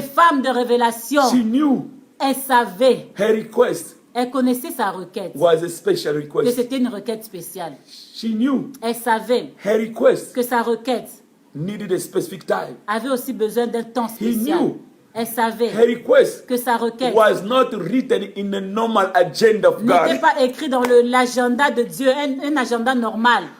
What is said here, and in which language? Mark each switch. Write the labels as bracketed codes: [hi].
[fr] femmes de révélation, [en] She knew [fr] elles savaient, [en] her request [fr] elles connaissaient sa requête, [en] was a special [fr] que [en] request. [fr] c'était une requête spéciale. [en] She knew [fr] Elles savaient [en] her request [fr] que sa requête [en] needed a specific time. [fr] avait aussi besoin d'un temps spécial. [en] knew [fr] Elles savaient [en] Her request [fr] que sa requête [en] was not written in the normal agenda of [fr] n'était [en] God, [fr] pas écrite dans l'agenda de Dieu, un agenda normal.